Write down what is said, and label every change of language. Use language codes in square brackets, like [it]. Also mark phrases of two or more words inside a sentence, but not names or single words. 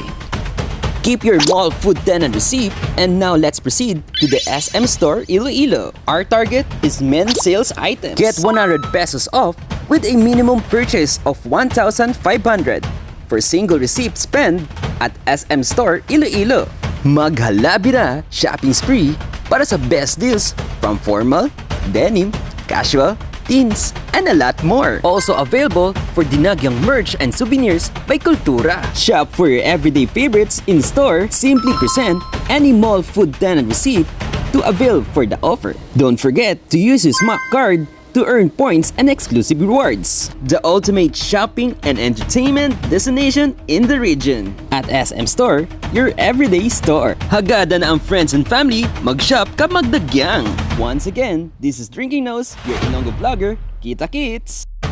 [en] Keep your mall food tenant receipt, and now let's proceed to the SM Store Iloilo. Our target is men's sales items. Get 100 pesos off with a minimum purchase of 1,500 for single receipt spend at SM Store Iloilo. [hil] Maghalabi na [en] shopping spree [hil] para sa [en] best deals from formal, denim, casual, teens, and a lot more. Also available for Dinagyang merch and souvenirs by Kultura. Shop for your everyday favorites in store. Simply present any mall food tenant receipt to avail for the offer. Don't forget to use your SMAC card to earn points and exclusive rewards. The ultimate shopping and entertainment destination in the region. At SM Store, your everyday store. [hil] Hagada na ang [en] friends and family, [hil] mag-shop ka magdagyang. [en] Once again, this is Drinking Nose, your Ilonggo vlogger, [tl] Kita Kits!